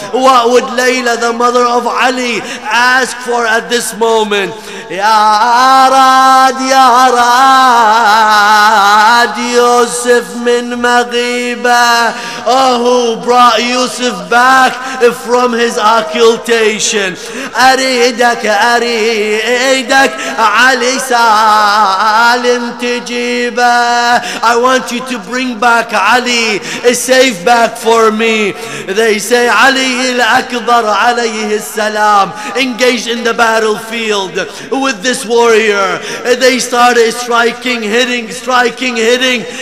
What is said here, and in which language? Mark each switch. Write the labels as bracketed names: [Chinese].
[English] What would Layla, the mother of Ali, ask for at this moment? [Arabic] يا راد يا راد يوسف من مغيبة. [English] Oh, who brought Yusuf back from his occultation. [Arabic] أريدك أريدك علي سالم تجيبه. [English] I want you to bring back Ali safe back for me. They say Ali al-Akbar alayhi salam engaged in the battlefield with this warrior. They started striking, hitting, striking, hitting.